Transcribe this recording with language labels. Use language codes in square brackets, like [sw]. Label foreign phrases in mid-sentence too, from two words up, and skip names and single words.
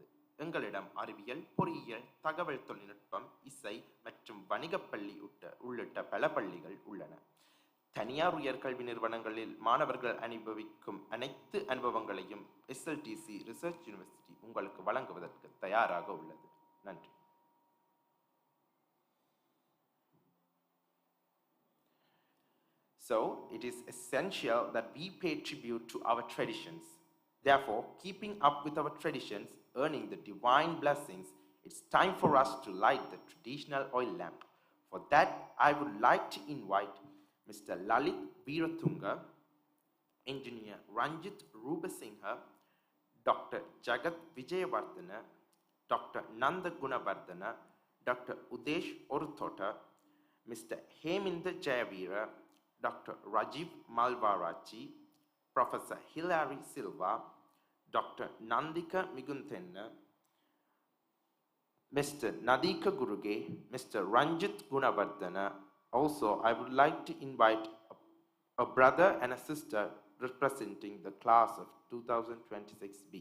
[ta] எங்களிடம் அறிவியல், பொறியியல், தகவல் தொழில்நுட்பம், இசை மற்றும் வணிகப் பள்ளி உள்ளிட்ட பல பள்ளிகள் உள்ளன. தனியார் உயர்கல்வி நிறுவனங்களில் மாணவர்கள் அனுபவிக்கும் அனைத்து அனுபவங்களையும் SLTC [en] research university [ta] உங்களுக்கு வழங்குவதற்கு தயாராக உள்ளது. நன்றி. [en] So, it is essential that we pay tribute to our traditions. Therefore, keeping up with our traditions, earning the divine blessings, it's time for us to light the traditional oil lamp. For that, I would like to invite Mr. Lalit Veeratunga, Engineer Ranjit Rubasingha, Dr. Jagat Vijayavardhana, Dr. Nanda Gunavardhana, Dr. Udesh Oruthota, Mr. Heminda Jayavira, Dr. Rajiv Malvarachi, Professor Hilary Silva, Dr. Nandika Migunthenna, Mr. Nadika Guruge, Mr. Ranjit Gunavardhana. Also, I would like to invite a brother and a sister representing the class of 2026B.